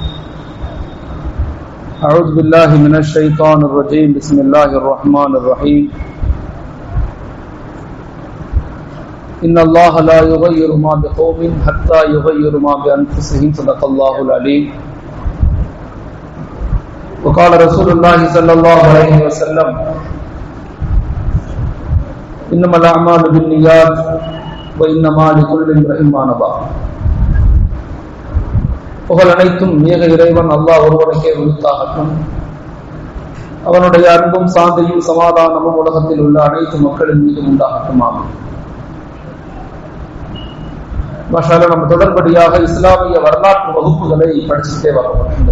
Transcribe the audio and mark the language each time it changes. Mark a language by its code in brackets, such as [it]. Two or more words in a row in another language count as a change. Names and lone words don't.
[ar] أعوذ بالله من الشيطان الرجيم بسم الله الرحمن الرحيم إن الله لا يغير ما بقوم حتى يغير ما بأنفسهم صدق الله العليم. وقال رسول الله صلى الله عليه وسلم إنما الأعمال بالنيات وإنما لكل امرئ ما نوى. [ta] புகழ் அனைத்தும் ஏக இறைவன் அல்லாஹ் ஒருவனுக்கே உரித்தாகட்டும். அவனுடைய அன்பும் சாந்தியும் சமாதானமும் உலகத்தில் உள்ள அனைத்து மக்களின் மீது உண்டாகட்டும். ஆமென். மாஷாஅல்லாஹ், நம்ம தொடர்படியாக இஸ்லாமிய வரலாற்று வகுப்புகளை படிச்சுட்டே வரோம்.